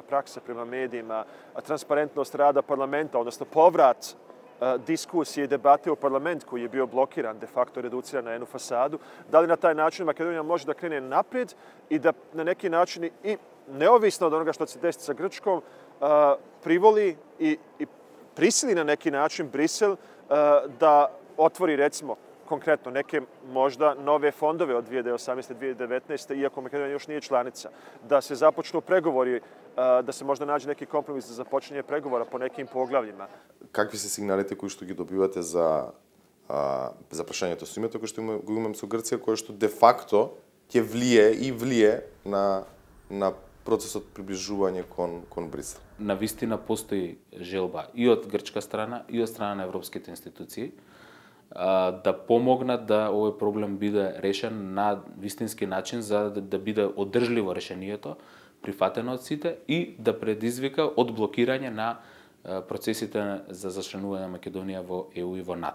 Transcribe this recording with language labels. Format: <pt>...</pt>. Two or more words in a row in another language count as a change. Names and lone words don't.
<bs>praksa prema medijima, transparentnost rada parlamenta, odnosno povrat diskusije i debate u parlament koji je bio blokiran,</bs> <la>de facto</la> <bs>reduciran na jednu fasadu, da li na taj način Makedonija može da krene naprijed i da na neki način i neovisno od onoga što će se desiti sa Grčkom, privoli i prisili na neki način Brisel da otvori recimo konkretno neke možda nove fondove od 2018. 2019. iako Makedonija još nije članica, da se započnu pregovori, da se možda nađe neki kompromis za započinje pregovora po nekim poglavljima.</bs> <mk>Какви се сигналите кои што ги добивате за прашањето со името кој што го имам со Грција, кој што</mk> <la>de facto</la> <mk>ќе влие на процесот приближување кон Брисел? На вистина постои желба и од грчка страна и од страна на европските институции да помогнат да овој проблем биде решен на вистински начин за да биде одржливо решението, прифатено од сите и да предизвика одблокирање на процесите за зачленување на Македонија во ЕУ и во НАТО.</mk>